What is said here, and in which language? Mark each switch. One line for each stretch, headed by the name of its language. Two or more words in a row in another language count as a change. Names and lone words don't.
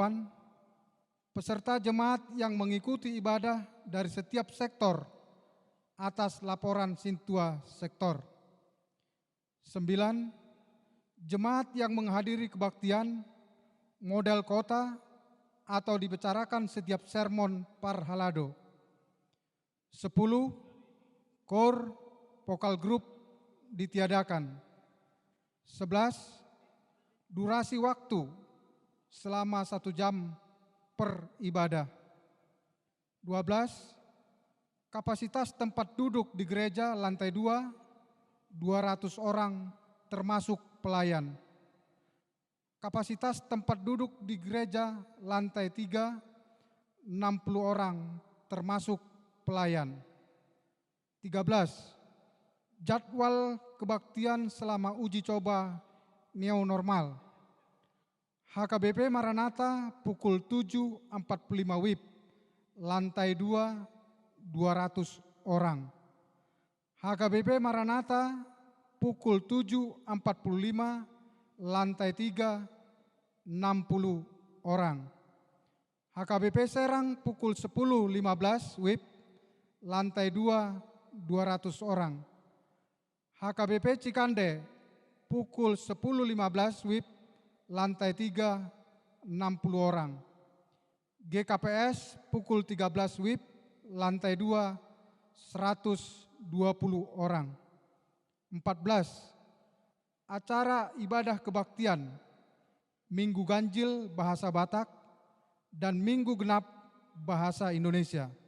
Indonesian: Peserta jemaat yang mengikuti ibadah dari setiap sektor atas laporan Sintua Sektor. 9. Jemaat yang menghadiri kebaktian, model kota, atau dibicarakan setiap sermon Parhalado. 10. Kor, vokal grup ditiadakan. 11. Durasi waktu selama 1 jam per ibadah. 12. Kapasitas tempat duduk di gereja lantai 2, 200 orang termasuk pelayan. Kapasitas tempat duduk di gereja lantai 3, 60 orang termasuk pelayan. 13. Jadwal kebaktian selama uji coba neonormal. HKBP Maranatha pukul 7.45 WIB, lantai 2, 200 orang. HKBP Maranatha pukul 7.45, lantai 3, 60 orang. HKBP Serang pukul 10.15 WIB, lantai 2, 200 orang. HKBP Cikande pukul 10.15 WIB, lantai 3, 60 orang. GKPS pukul 13 WIB, lantai 2, 120 orang. 14. Acara ibadah kebaktian, Minggu Ganjil bahasa Batak dan Minggu Genap bahasa Indonesia.